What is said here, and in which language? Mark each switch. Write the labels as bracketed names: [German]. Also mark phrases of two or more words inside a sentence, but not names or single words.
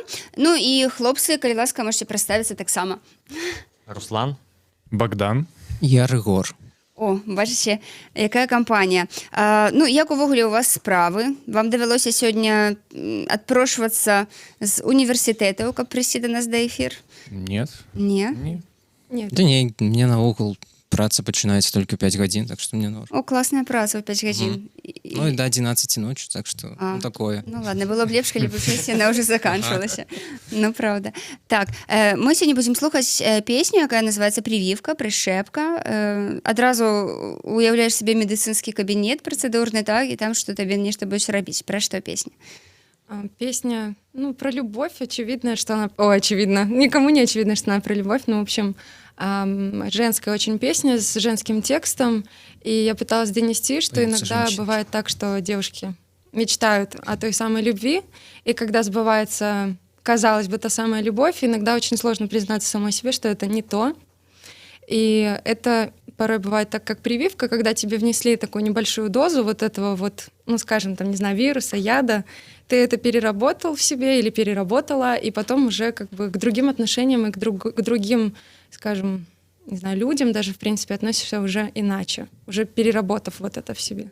[Belarusian] Ну і хлопцы, калі ласка, можете прадставіцца таксама. Руслан. Богдан. Я Рыгор. О, бачыце, якая кампанія. Ну, як увогуле у вас справы? Вам давялося сёння адпрошвацца з універсітэтаў, каб прыйсці до нас да эфір? [Russian] Нет. [Belarusian] Не? Нет. Да не, мне наогул праца пачынаецца только 5 гадзін, [Russian] так что [Belarusian] мне норм. О, классная праца ў 5 гадзін. [Russian] Ну и до 11 ночи, так что ну, такое. [Belarusian] Ну ладно, было б лепш, калі б яна ўжо заканчвалася. Ну, правда. Так, мы сёння будзем слухаць песню, якая называецца «Прививка», «Прышэпка». Адразу уяўляеш сабе медыцынскі кабінет працэдурны, так, і там што табе нешта будзеш рабіць. Пра што песня? [Russian] Песня, ну, про любовь, очевидно, что она... О, очевидно, никому не очевидно, что она про любовь, но, в общем, женская очень песня с женским текстом, и я пыталась донести, что иногда бывает так, что девушки мечтают о той самой любви, и когда сбывается, казалось бы, та самая любовь, иногда очень сложно признаться самой себе, что это не то, и это порой бывает так, как прививка, когда тебе внесли такую небольшую дозу вот этого вот, ну, скажем, там, не знаю, вируса, яда, ты это переработал в себе или переработала, и потом уже как бы к другим отношениям и к другим, скажем, не знаю, людям даже, в принципе, относишься уже иначе, уже переработав вот это в себе.